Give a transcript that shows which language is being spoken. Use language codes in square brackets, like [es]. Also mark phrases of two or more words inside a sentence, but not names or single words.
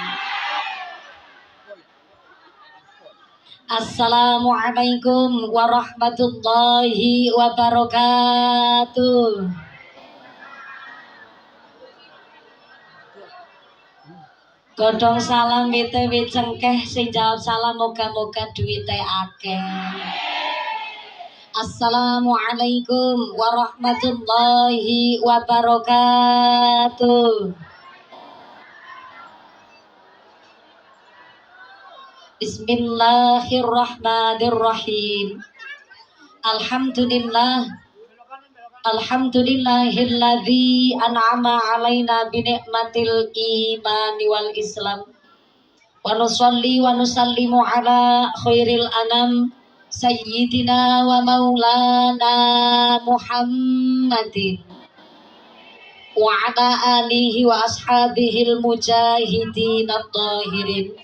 [ar] السلام عليكم ورحمة الله وبركاته. [jv] Godhong salam BTW cengkeh sing jawab salam moga-moga duwite akeh. [ar] السلام عليكم ورحمة الله وبركاته. Bismillahirrahmanirrahim. الحمد لله الذي أنعم علينا بنعمة الإيمان والإسلام. ونصلي ونسلم على خير الأنام سيدنا ومولانا محمد وعلى آله وأصحابه المجاهدين الطاهرين.